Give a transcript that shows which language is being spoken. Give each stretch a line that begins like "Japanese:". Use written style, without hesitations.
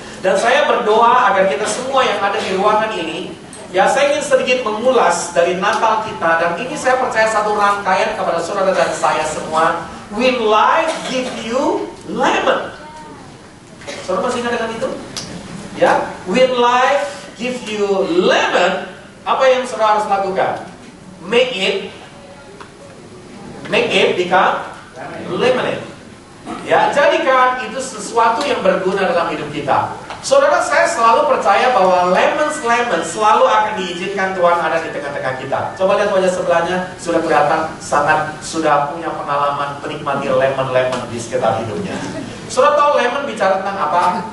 Indonesian: Dan saya berdoa agar kita semua yang ada di ruangan ini, ya saya ingin sedikit mengulas dari Natal kita, dan ini saya percaya satu rangkaian kepada saudara dan saya semua.
English: Will life give you lemon?
Indonesian: Saudara masih ingat dengan itu?
English: Ya, will life give you lemon?
Indonesian: Apa yang saudara harus lakukan?
English: Make it become lemonade.
Indonesian: Ya, jadikan itu sesuatu yang berguna dalam hidup kita. Saudara, saya selalu percaya bahwa lemon selalu akan diizinkan Tuhan ada di tengah-tengah kita. Coba lihat wajah sebelahnya, sudah kelihatan sangat sudah punya pengalaman menikmati lemon di sekitar hidupnya. Saudara tahu lemon bicara tentang apa?